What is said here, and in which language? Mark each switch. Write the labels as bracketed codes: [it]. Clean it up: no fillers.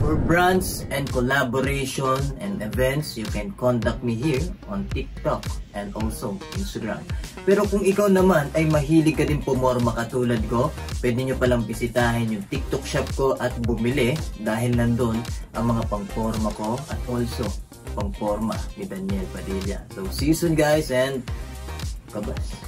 [en] brands and collaboration and events, you can contact me here on TikTok and also Instagram. [tl] Pero kung ikaw naman ay mahilig ka din pumorma katulad ko, pwede nyo palang bisitahin yung TikTok shop ko at bumili dahil nandun ang mga pangporma ko at also pangporma ni Daniel Padilla. [en] So see you soon guys, and kabas!